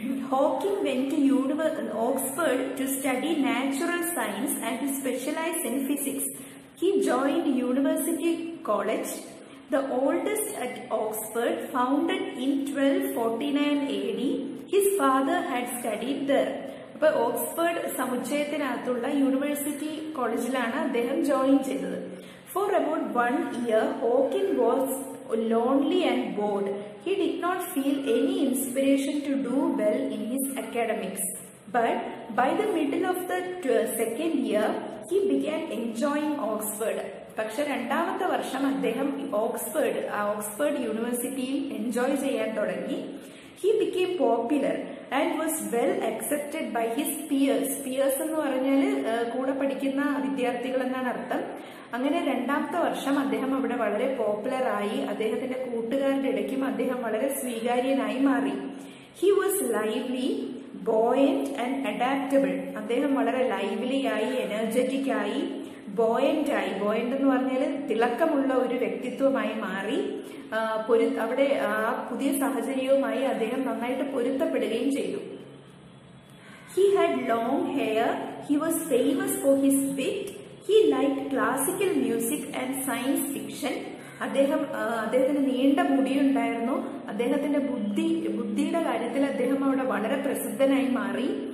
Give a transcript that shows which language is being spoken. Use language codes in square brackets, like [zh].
[en] Hawking went to Oxford to study natural science and to specialize in physics. He joined University College, the oldest at Oxford, founded in 1249 AD. His father had studied there. [ml] അപ്പോൾ Oxford സമുച്ചയത്തിനകത്തുള്ള university കോളേജിലാണ് അദ്ദേഹം join ചെയ്തത്. [en] For about 1 year, Hawking was lonely and bored. He did not feel any inspiration to do well in his academics. But by the middle of the second year, he began enjoying Oxford. [ml] പക്ഷെ രണ്ടാമത്തെ വർഷം അദ്ദേഹം Oxford യൂണിവേഴ്സിറ്റിയിൽ enjoy ചെയ്യാൻ തുടങ്ങി. [en] He became popular and was well accepted by his peers. [ml] Peers എന്ന് പറഞ്ഞാൽ കൂടെ പഠിക്കുന്ന വിദ്യാർത്ഥികൾ എന്നാണ് അർത്ഥം. അങ്ങനെ രണ്ടാമത്തെ വർഷം അദ്ദേഹം അവിടെ വളരെ പോപ്പുലർ ആയി. അദ്ദേഹത്തിന്റെ കൂട്ടുകാരുടെ ഇടയ്ക്കും അദ്ദേഹം വളരെ സ്വീകാര്യനായി മാറി. [en] He was lively, buoyant and adaptable. [ml] അദ്ദേഹം വളരെ ലൈവ്ലി ആയി, എനർജറ്റിക് ആയി, ബോയന്റ് എന്ന് പറഞ്ഞാൽ തിളക്കമുള്ള ഒരു വ്യക്തിത്വമായി മാറി. അവിടെ ആ പുതിയ സാഹചര്യവുമായി അദ്ദേഹം നന്നായിട്ട് പൊരുത്തപ്പെടുകയും ചെയ്തു. [en] He had long hair. He was famous for his wit. He liked classical music and science fiction. [ml] അദ്ദേഹത്തിന് നീണ്ട മുടിയുണ്ടായിരുന്നു. അദ്ദേഹത്തിന്റെ ബുദ്ധിയുടെ കാര്യത്തിൽ അദ്ദേഹം അവിടെ വളരെ പ്രസിദ്ധനായി മാറി.